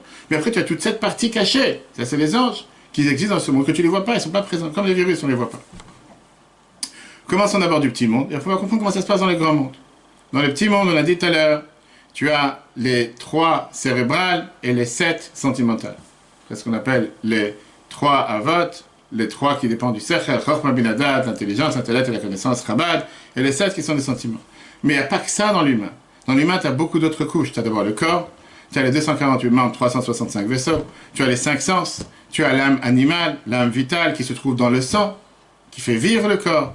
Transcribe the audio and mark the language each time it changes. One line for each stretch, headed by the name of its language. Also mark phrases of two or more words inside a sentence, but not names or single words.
French: Mais après, tu as toute cette partie cachée. Ça, c'est les anges qui existent dans ce monde, que tu ne les vois pas, ils ne sont pas présents. Comme les virus, on ne les voit pas. Commençons d'abord du petit monde, et après on va comprendre comment ça se passe dans les grands mondes. Dans le petit monde, on l'a dit tout à l'heure, tu as les 3 cérébrales et les 7 sentimentales. C'est ce qu'on appelle les 3 avot, les 3 qui dépendent du sechel,
Hebrew: חכמה בינה דעת,
French: l'intelligence, l'intellect et la connaissance, chabad, et les 7 qui sont des sentiments. Mais il n'y a pas que ça dans l'humain. Dans l'humain, tu as beaucoup d'autres couches. Tu as d'abord le corps, tu as les 248 membres, 365 vaisseaux, tu as les 5 sens, tu as l'âme animale, l'âme vitale qui se trouve dans le sang, qui fait vivre le corps.